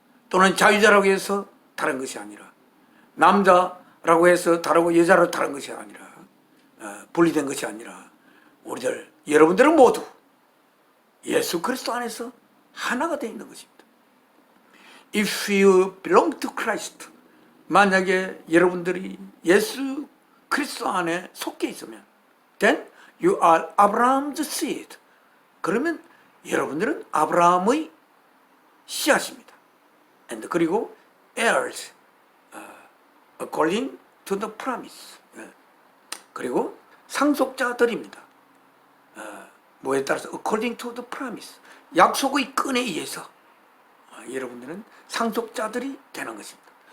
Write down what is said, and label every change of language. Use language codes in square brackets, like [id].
[ko] 또는 자유자라고 해서 다른 것이 아니라, 남자라고 해서 다르고 여자로 다른 것이 아니라, 분리된 것이 아니라 여러분들은 모두 예수 그리스도 안에서 하나가 되어 있는 것입니다. [en] If you belong to Christ, [ko] 만약에 여러분들이 예수 그리스도 안에 속해 있으면, [en] then you are Abraham's seed. [ko] 그러면 여러분들은 아브라함의 씨앗입니다. [en] And [ko] 그리고 [en] heirs, according to the promise. [ko] 그리고 상속자들입니다. 뭐에 따라서 [en] according to the promise, [ko] 약속의 끈에 의해서 여러분들은 상속자들이 되는 것입니다.